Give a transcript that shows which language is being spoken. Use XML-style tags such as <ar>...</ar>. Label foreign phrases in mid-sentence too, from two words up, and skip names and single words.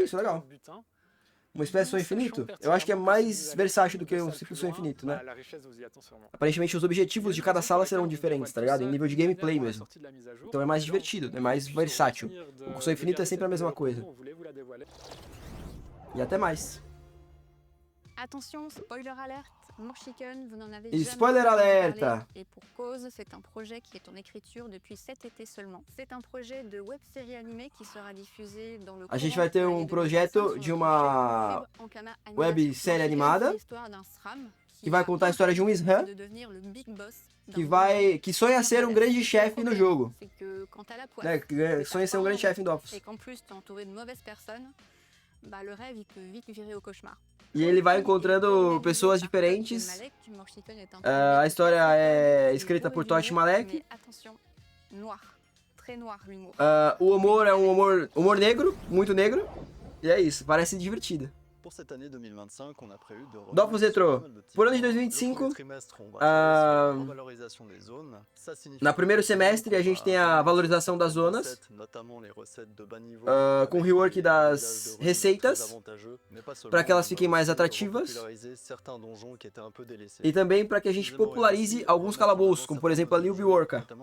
<pt>Bom, é isso, legal. Uma espécie de sonho infinito? Eu acho que é mais versátil do que um simples sonho infinito, né? Aparentemente os objetivos de cada sala serão diferentes, tá ligado? Em nível de gameplay mesmo. Então é mais divertido, é mais versátil. O sonho infinito é sempre a mesma coisa. E até mais.</pt> <fr>Attention,</fr> <en>spoiler alert,</en> <fr>Morshiken, vous n'en avez Et jamais spoiler entendu alert. parler, et pour cause, c'est un projet qui est en écriture depuis cet été seulement. C'est un projet de web-série animée qui sera diffusé dans le</fr> <pt>A gente</pt> <fr>courant</fr> <pt>vai ter</pt> <fr>de</fr> <pt>um</pt> <fr>l'année 2025</fr> <pt>projeto</pt> <fr>sur</fr> <pt>de</pt> <fr>notre</fr> <pt>uma</pt> <fr>chaîne YouTube Ankama Animation.</fr> <pt>websérie Morshiken, animada</pt> <fr>c'est l'histoire d'un SRAM</fr> <pt>que vai contar a história de um Ishan</pt> <fr>de devenir le</fr> <en>big boss</en> <pt>que sonha ser um grande chefe no jogo.</pt> <fr>C'est que quand t'as la poisse,</fr> <pt>Né? Que sonha ser um grande chefe em Dofus.</pt> <fr>et qu'en plus t'es entouré de mauvaises personnes, bah le rêve il peut vite virer au cauchemar.</fr> <pt>E ele vai encontrando pessoas diferentes. A história é escrita por Toshi Malek. O humor é um humor negro, muito negro. E é isso, parece divertido.</pt> <fr>Pour cette année 2025, on a prévu de Dofus Retro.</fr> <pt>Por ano de 2025, no primeiro semestre a gente tem a valorização das zonas, com rework das receitas, para que elas fiquem mais atrativas, e também para que a gente popularize alguns calabouços, como por exemplo a Liu Biorka.</pt>